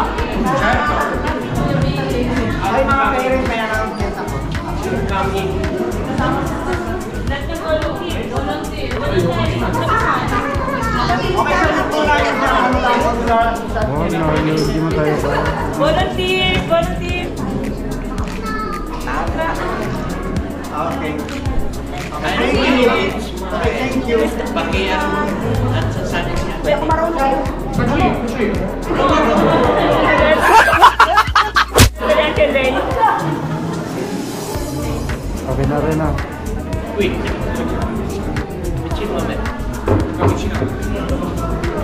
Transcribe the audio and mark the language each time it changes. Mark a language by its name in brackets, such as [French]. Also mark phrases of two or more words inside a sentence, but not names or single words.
[Italian] Certo. [Filipino] Ay, mga parents, may announcement ako. Okay, so ito na yung ano tayo. [English] Volunteer, volunteer. Okay. Thank you. Okay, thank you. [Filipino] Kuya, kung marunong. Okay na rin na. [Italian] Qui. Vicino a me. Vicino a me.